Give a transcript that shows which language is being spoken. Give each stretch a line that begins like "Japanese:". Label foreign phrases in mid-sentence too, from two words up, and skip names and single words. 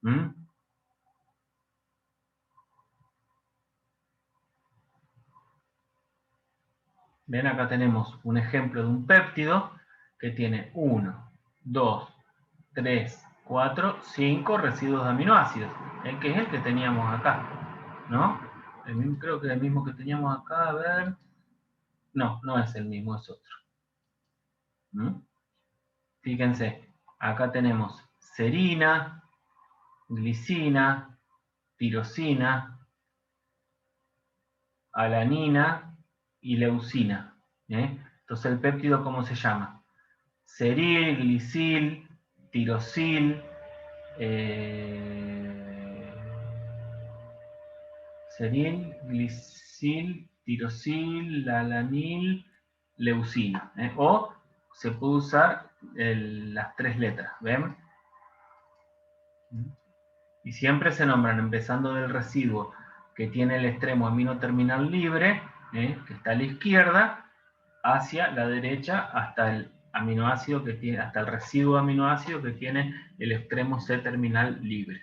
Spanish: Ven, acá tenemos un ejemplo de un péptido que tiene 1, 2, 3, 4, 5 residuos de aminoácidos, que es el que teníamos acá, ¿no? Creo que es el mismo que teníamos acá, a ver. No, no es el mismo, es otro. Fíjense, acá tenemos serina, glicina, tirosina, alanina y leucina. Entonces el péptido, ¿cómo se llama? Seril, glicil, tirosil, seril, glicil, tirosil, alanil, leucina. O se puede usar las 3 letras, ¿ven? Y siempre se nombran empezando del residuo que tiene el extremo amino terminal libre, que está a la izquierda, hacia la derecha hasta el aminoácido que tiene, hasta el residuo aminoácido que tiene el extremo C terminal libre.